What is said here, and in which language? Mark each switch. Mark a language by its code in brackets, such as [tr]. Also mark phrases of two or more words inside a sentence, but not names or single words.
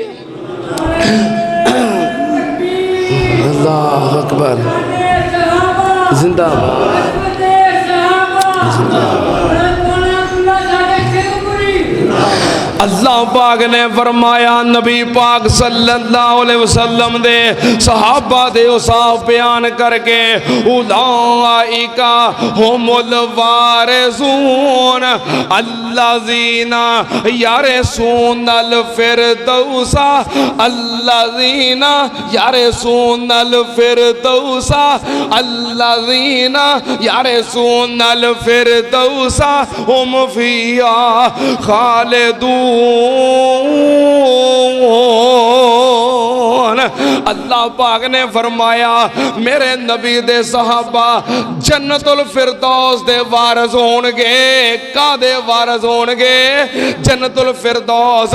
[ar] الله أكبر, [pa] زندہ باد اللہ پاک نے فرمایا، نبی पाक [ar] صلى الله عليه وسلم [pa] دے صحابہ دے اوصاف بیان کر کے, [ar] أولئك هم الوارثون الذين يرثون الفردوس الذين يرثون الفردوس الذين يرثون الفردوس هم فيها خالدون. [pa] اللہ پاک نے فرمایا، میرے نبی دے صحابہ جنت الفردوس دے وارث ہونگے. کادے وارث ہونگے؟ جنت الفردوس.